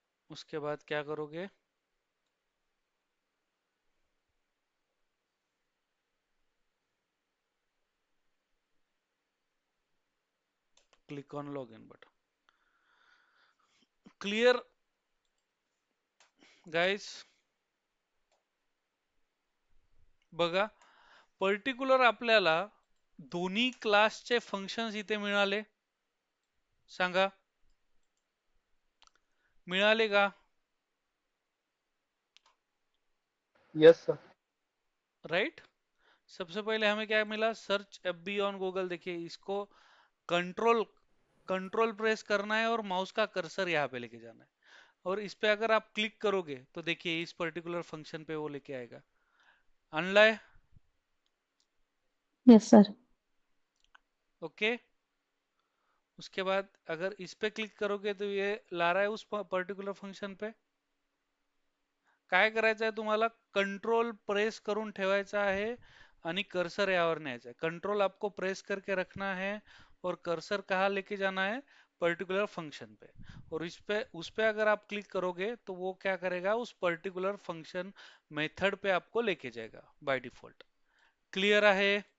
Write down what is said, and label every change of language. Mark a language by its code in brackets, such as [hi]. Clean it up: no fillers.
[hi] उसके बाद क्या करोगे, [en] Click on login button, clear guys? [mr] बघा, पर्टिक्युलर आपल्याला दोन्ही क्लासचे फंक्शन्स इथे मिळाले, सांगा, मिळाले का? [en] Yes sir. Right? [hi] सबसे पहले हमें क्या मिला, सर्च एफबी ऑन गूगल। देखिए, इसको कंट्रोल कंट्रोल प्रेस करना है और माउस का कर्सर यहाँ पे लेके जाना है, और इस पे अगर आप क्लिक करोगे तो देखिए इस पर्टिकुलर फंक्शन पे वो लेके आएगा, अनलाय, [en] Yes, sir. Okay. [hi] उसके बाद अगर इस पे क्लिक करोगे तो ये ला रहा है उस पर्टिकुलर फंक्शन पे। [mr] काय करायचं आहे तुम्हाला, कंट्रोल प्रेस करून ठेवायचा आहे आणि कर्सर यावर न्यायचा है। [hi] कंट्रोल आपको प्रेस करके रखना है और कर्सर कहाँ लेके जाना है, पर्टिकुलर फंक्शन पे। और उस पे अगर आप क्लिक करोगे तो वो क्या करेगा, उस पर्टिकुलर फंक्शन मेथड पे आपको लेके जाएगा बाय डिफॉल्ट। [mr] क्लियर आहे?